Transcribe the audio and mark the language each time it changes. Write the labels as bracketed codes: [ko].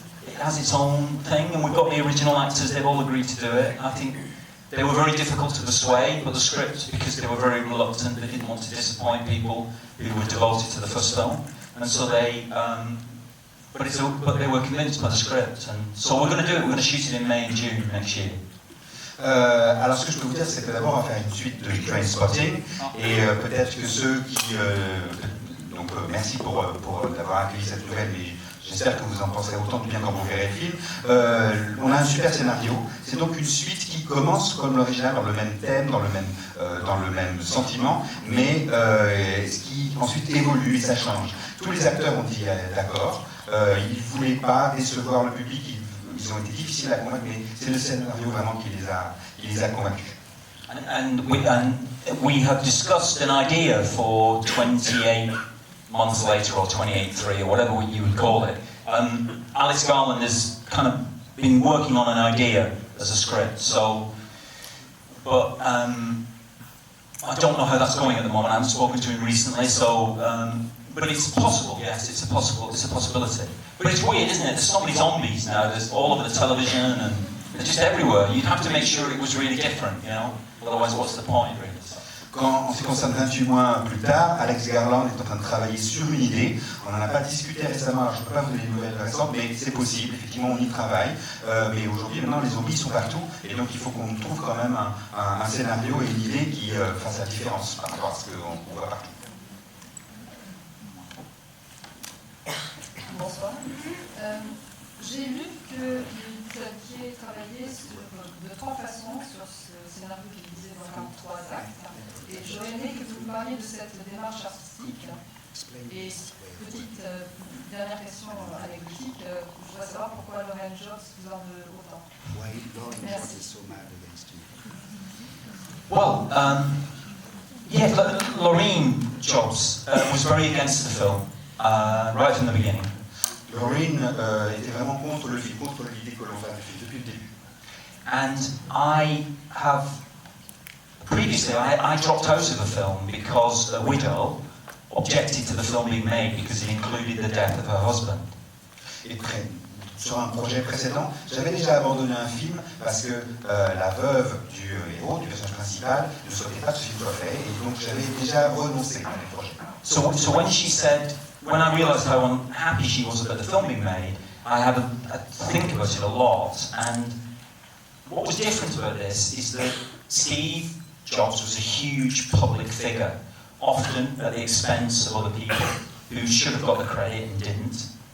[en] It has its own thing, and we've got the original actors. They've all agreed to do it. I think they were very difficult to persuade, but the script, because they were very reluctant, they didn't want to disappoint people who were devoted to the first film. And so but they were convinced by the script, and so we're going to do it. We're going to shoot it in May and June next year. [fr] Alors ce que je peux vous dire, c'est que d'abord on va faire une suite de Trainspotting, et peut-être que ceux qui... donc merci pour d'avoir accueilli cette nouvelle, mais j'espère que vous en penserez autant de bien quand vous verrez le film. On a un super scénario, c'est donc une suite qui commence comme l'original, dans le même thème, dans le même sentiment, mais qui ensuite évolue et ça change. Tous les acteurs ont dit d'accord, ils ne voulaient pas décevoir le public, ils ont été difficiles à convaincre, mais c'est le scénario vraiment qui les a convaincus. [en] And we have discussed an idea for 28 months later, or 28.3, or whatever you would call it. Alex Garland has kind of been working on an idea as a script, but I don't know how that's going at the moment. I haven't spoken to him recently, but it's possible. Yes, it's a possibility. But it's weird, isn't it? There's so many zombies now. There's all over the television, and they're just everywhere. You'd have to make sure it was really different, you know. Otherwise, what's the point, really? [fr] Quand, en ce qui concerne 28 mois plus tard, Alex Garland est en train de travailler sur une idée. On n'en a pas discuté récemment, alors je ne peux pas vous donner des nouvelles récentes, mais c'est possible, effectivement on y travaille. Mais aujourd'hui, maintenant, les zombies sont partout, et donc il faut qu'on trouve quand même un scénario et une idée qui fasse la différence par rapport à ce qu'on voit partout. Bonsoir. J'ai lu que vous aviez travaillé de trois façons sur ce scénario qui disait donc en 3 actes. Et j'aurais aimé que vous me parliez de cette démarche artistique. Et petite dernière question anecdotique, je voudrais savoir pourquoi Lauren Jobs vous en veut autant. Merci. [en] Well, yeah, Lorraine Jobs was very against the film right from the beginning. [fr] Lorraine était vraiment contre le film, contre l'idée que l'on fait du film depuis le début. [en] And I have previously I dropped out of the film because a widow objected to the film being made because it included the death of her husband. [fr] Et sur un projet précédent, j'avais déjà abandonné un film parce que la veuve du héros, du personnage principal, ne souhaitait pas que ce film soit fait, et donc j'avais déjà renoncé à mes projets. [en] So when she said, when I realised how unhappy she was about the film being made, I had to think about it a lot. And what was different about this is that Steve Jobs was a huge public figure, often at the expense of other people who should have got the credit and didn't.